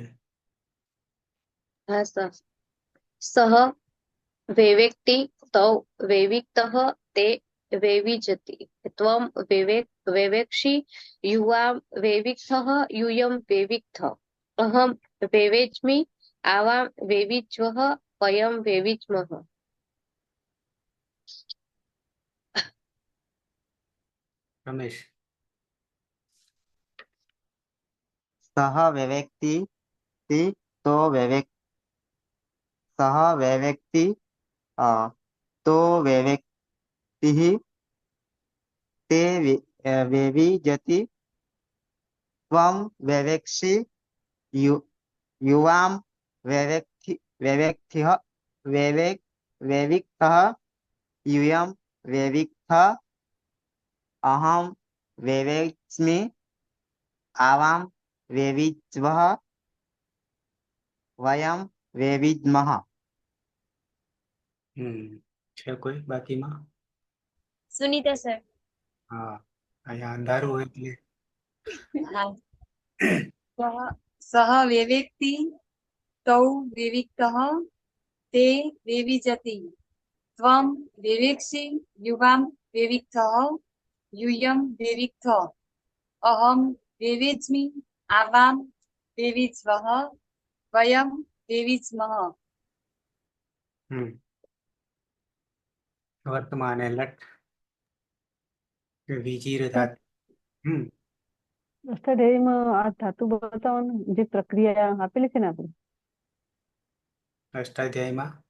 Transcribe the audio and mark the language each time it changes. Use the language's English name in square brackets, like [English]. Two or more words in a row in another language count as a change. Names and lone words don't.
[Hindi] हाँ सर। [Sanskrit] सः वेवेक्ति तौ वेविक्तः ते वेविजति त्वं वेवेक्षि युवां वेविक्थः यूयं वेविक्थ अहं વેવેચ્મી આવાં વેવિજ્વઃ વયં વેવિચ્મઃ. [Gujarati] રમેશ, [Sanskrit] સહ વેવેક્તિ તો વેવેક સહ વેવેક્તિ તો વેવેક્તિઃ તે વેવિજતિ ત્વં વેવેક્ષિ યુવાં વેવેક્થિઃ વેવિક્તઃ यूयं वेविक्थ अहं वेवेच्मि आवां वेविज्वः वयं वेविज्मः. [Gujarati] છે કોઈ બાકીમાં? સુનીતા સર. હા, અહીંયા અંધારું હોય એટલે [Sanskrit] સહ વેવેક્તિ તૌ વેવિક્તઃ તે વેવિજતિ ત્વં વેવેક્ષિ યુવાં વેવિક્થઃ यूयं वेविक्थ अहं वेवेच्मि आवां वेविज्वः वयं वेविज्मः. [Gujarati] વર્તમાન એ લટ વિજીર ધાતુ. અષ્ટાધ્યાયીમાં આ ધાતુ બતાવો ને, જે પ્રક્રિયા આપેલી છે ને આપણે અષ્ટાધ્યાયમાં